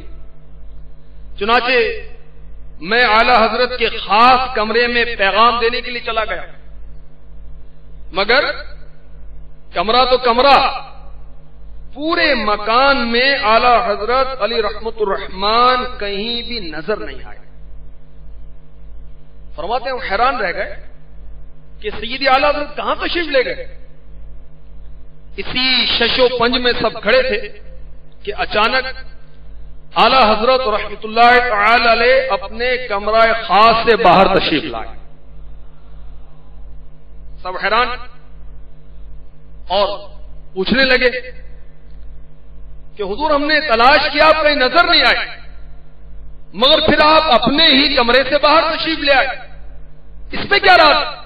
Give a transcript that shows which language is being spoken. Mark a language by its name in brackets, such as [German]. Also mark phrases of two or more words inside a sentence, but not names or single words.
[Urdu] چنانچہ میں اعلیٰ حضرت کے خاص کمرے میں پیغام دینے کے لیے چلا گیا، مگر کمرہ تو کمرہ، پورے مکان میں اعلیٰ حضرت علی رحمت الرحمان کہیں بھی نظر نہیں آئے. فرماتے ہیں ہم حیران رہ گئے کہ سیدی اعلیٰ حضرت کہاں تشریف لے گئے. اسی شش و پنج میں سب کھڑے تھے کہ اچانک اعلیٰ حضرت رحمت اللہ تعالی علیہ اپنے کمرہ خاص سے باہر تشریف لائے. سب حیران اور پوچھنے لگے کہ حضور ہم نے تلاش کیا آپ کہیں نظر نہیں آئے، مگر پھر آپ اپنے ہی کمرے سے باہر تشریف لے آئے، اس پہ کیا راز؟